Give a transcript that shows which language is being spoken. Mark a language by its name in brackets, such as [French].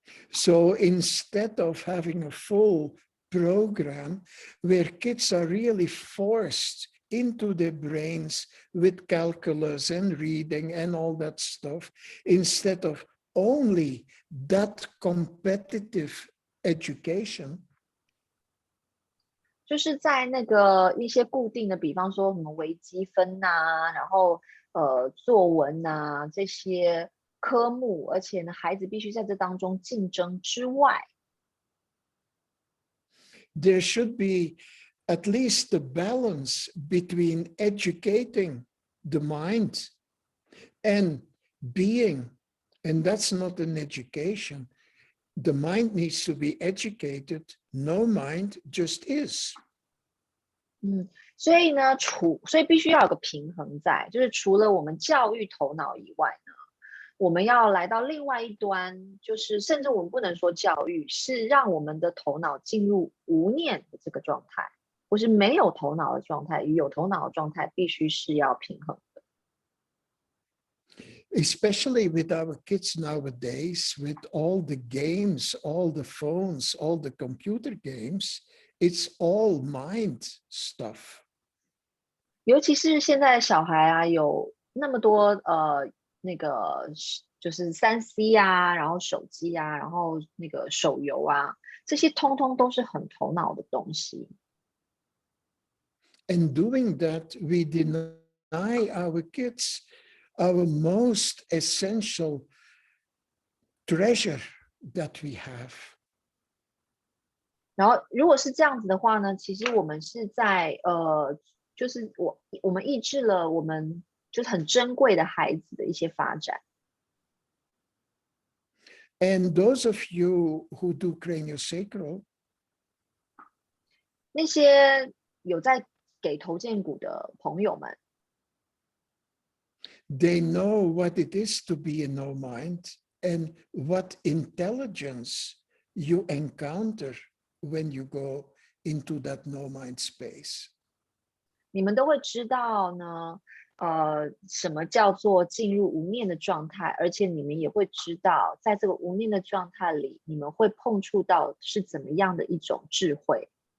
[English] So instead of having a full program where kids are really forced into their brains with calculus and reading and all that stuff, instead of only that competitive education, [Chinese] 就是在那个一些固定的，比方说什么微积分啊，然后作文啊这些科目，而且呢，孩子必须在这当中竞争之外， [English] there should be at least the balance between educating the mind and being, and that's not an education. The mind needs to be educated. No mind just is. [Chinese] 所以呢，所以必须要有个平衡在，就是除了我们教育头脑以外呢，我们要来到另外一端，就是甚至我们不能说教育，是让我们的头脑进入无念的这个状态，或是没有头脑的状态与有头脑的状态必须是要平衡的。 [English] Especially with our kids nowadays, with all the games, all the phones, all the computer games, it's all mind stuff. [Chinese] 尤其是现在的小孩啊，有那么多那个就是3C 啊，然后手机啊，然后那个手游啊，这些通通都是很头脑的东西。 [English] And doing that, we deny our kids our most essential treasure that we have. [Chinese] 然后如果是这样子的话呢，其实我们是在就是我们抑制了我们就是很珍贵的孩子的一些发展。 [English] And those of you who do craniosacral, [Chinese] 那些有在给头荐骨的朋友们， [English] they know what it is to be in no mind and what intelligence you encounter when you go into that no mind space. [Chinese] 你们都会知道呢，什么叫做进入无念的状态，而且你们也会知道，在这个无念的状态里，你们会碰触到是怎么样的一种智慧。